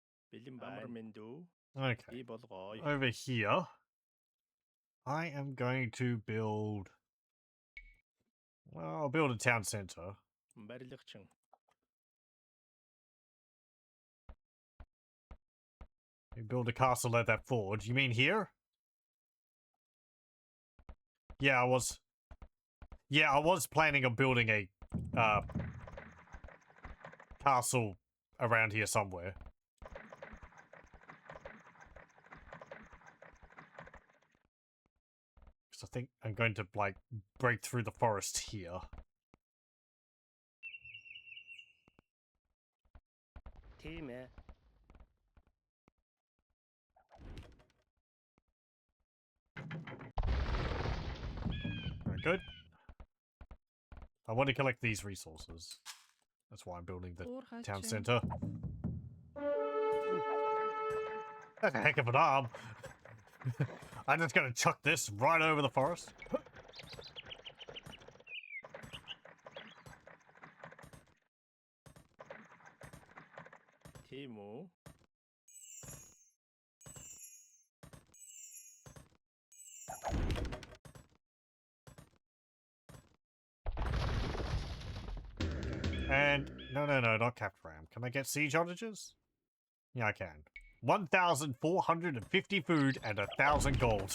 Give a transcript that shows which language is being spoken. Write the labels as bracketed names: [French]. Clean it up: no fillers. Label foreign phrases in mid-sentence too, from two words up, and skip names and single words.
[Mongolian] Бэлэн амар минь дүү. [English] Okay. [Mongolian] Би болгоё. [English] Over here, I am going to build. Well, I'll build a town center. [Mongolian] Барилгачин. [English] You build a castle at that forge. You mean here? Yeah, I was. Yeah, I was planning on building a castle around here somewhere. Because I think I'm going to like break through the forest here. [Mongolian] Тийм ээ. [English] Very good. I want to collect these resources. That's why I'm building the town center. That's a heck of an arm. I'm just gonna chuck this right over the forest. [Mongolian] Тийм үү? [English] And no, not capped ram. Can I get siege outages? Yeah, I can. 1,450 food and 1,000 gold.